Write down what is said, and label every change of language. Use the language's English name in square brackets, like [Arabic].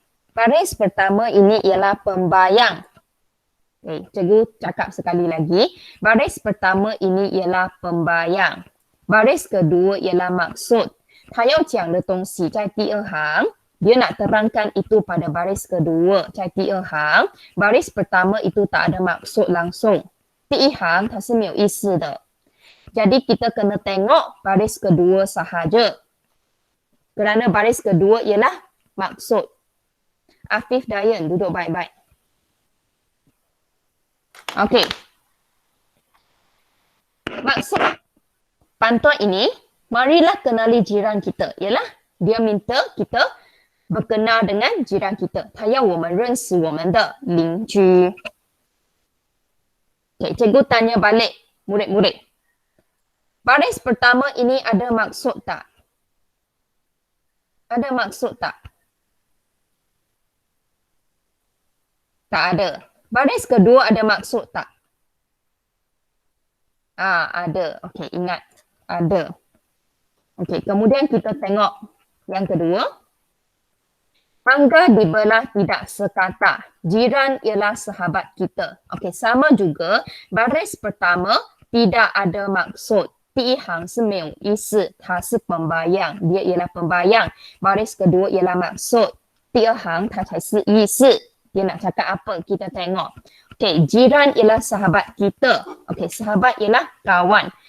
[Malay] Baris pertama ini ialah pembayang. Okay, cikgu cakap sekali lagi. Baris pertama ini ialah pembayang. Baris kedua ialah maksud. [Chinese] 他要讲的东西在第二行, [Malay] dia nak terangkan itu pada baris kedua, [Chinese] 在第二行. [Malay] Baris pertama itu tak ada maksud langsung. [Chinese] 第一行它是没有意思的. [Malay] Jadi kita kena tengok baris kedua sahaja. Kerana baris kedua ialah maksud. Afif Dayan, duduk baik-baik. Okey. Maksud pantun ini, marilah kenali jiran kita. Ialah dia minta kita berkenal dengan jiran kita. [Chinese] 他要我们认识我们的邻居. [Malay] Okay, cikgu tanya balik murid-murid. Baris pertama ini ada maksud tak? Ada maksud tak? Tak ada. Baris kedua ada maksud tak? Ada. Okey, ingat. Ada. Okey, kemudian kita tengok yang kedua. Mangga dibelah tidak sekata. Jiran ialah sahabat kita. Okey, sama juga. Baris pertama tidak ada maksud. [Chinese] 第一行是没有意思，它是pembayang. [Malay] Dia ialah pembayang. Baris kedua ialah maksud. [Chinese] 第二行它才是意思. [Malay] Dia nak cakap apa? Kita tengok. Okey, jiran ialah sahabat kita. Okey, sahabat ialah kawan.